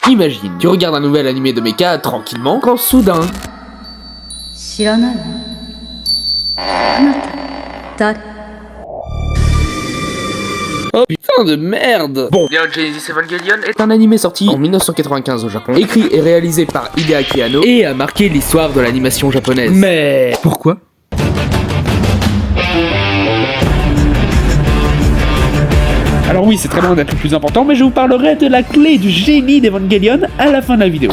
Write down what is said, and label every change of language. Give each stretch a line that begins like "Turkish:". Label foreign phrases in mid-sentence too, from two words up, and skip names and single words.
French: Imagine, tu regardes un nouvel animé de mecha tranquillement, quand soudain...
Japanese: 知らないわ。あなた、誰？
French: Oh putain de merde! Bon, Neon Genesis Evangelion est un animé sorti en 1995 au Japon, écrit et réalisé par Hideaki Anno, et a marqué l'histoire de l'animation japonaise. Mais... pourquoi? Alors oui, c'est très loin d'être le plus important, mais je vous parlerai de la clé du génie d'Evangelion à la fin de la vidéo.